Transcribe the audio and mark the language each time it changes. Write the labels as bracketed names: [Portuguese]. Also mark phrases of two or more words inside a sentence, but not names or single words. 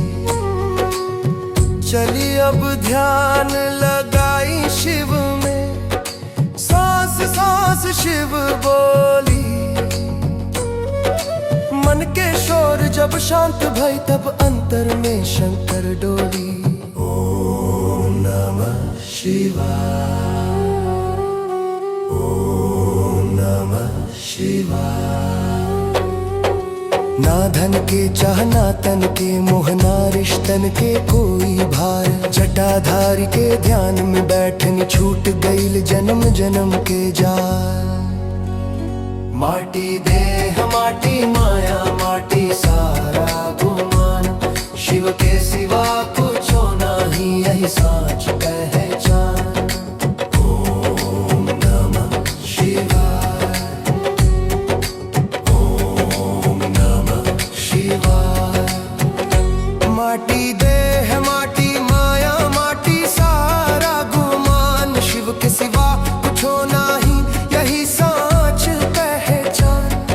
[Bhojpuri] चली अब ध्यान लगाई शिव में, सांस सांस शिव बोली। मन के शोर जब शांत भई, तब अंतर में शंकर डोली। [Sanskrit] ओम नमः शिवाय, ओम नमः शिवाय। [Bhojpuri] ना धन के चाहना तन के, मोहना रिश्तन के कोई भार। जटाधारी के ध्यान में बैठनी, छूट गईल जन्म जन्म के जाल। माटी देह माटी माया, माटी सारा गुमान। शिव के सिवा कुछ नहीं, यही साच पहचान। [Sanskrit] ओम नमः शिवाय, [Bhojpuri] माटी देह माटी माया, माटी सारा गुमान। शिव के सिवा कुछ नहीं, यही साच पहचान।